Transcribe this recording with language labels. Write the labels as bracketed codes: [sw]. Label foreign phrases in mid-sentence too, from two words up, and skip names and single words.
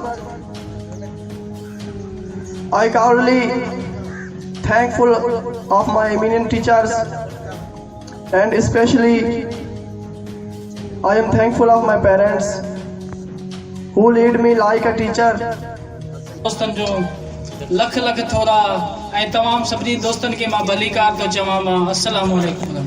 [en] I cordially thankful of my eminent teachers and especially I am thankful of my parents who lead me like a teacher. [sd] दोस्तनि जो लख लख थोरा ऐं तमामु सभिनी दोस्तनि खे मां भलीकार थो चवां। [ar] मां السلام عليكم.